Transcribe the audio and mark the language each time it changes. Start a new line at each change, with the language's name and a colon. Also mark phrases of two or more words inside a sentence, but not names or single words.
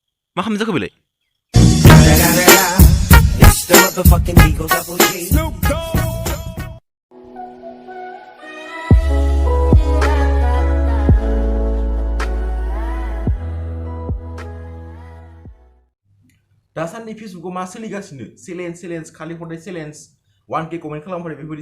Bodo: मा खालामनो जाखो बेलाय?
English: It's the motherfucking Eagle Double G.
Bodo: दासान्दि फेसबुकाव मा सोलिगासिनो चेलेन्ज खालि हरनाय चेलेन्ज 1K कमेन्ट खालामबाथाय बेफोरबायदि